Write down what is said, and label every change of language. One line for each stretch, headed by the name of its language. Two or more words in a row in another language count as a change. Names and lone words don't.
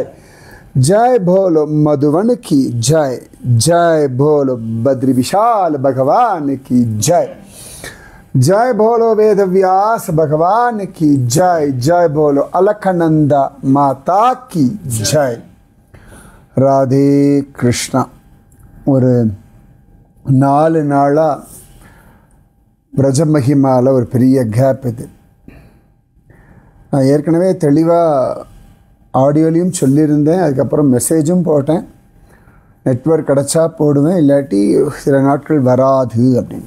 Hindi: जय बोलो मधुवन की जय। जय बोलो बद्री विशाल भगवान की जय। जय बोलो वेद व्यास भगवान की जय। जय बोलो अलकनंदा माता की जय। राधे कृष्णा।
Tamil: ஒரு 4 நாளா பிரஜமஹிமால ஒரு பெரிய கேப் இது. நான் ஏற்கனவே தெளிவாக ஆடியோலையும் சொல்லியிருந்தேன், அதுக்கப்புறம் மெசேஜும் போட்டேன். நெட்வொர்க் கிடச்சா போடுவேன், இல்லாட்டி சில நாட்கள் வராது அப்படின்னு.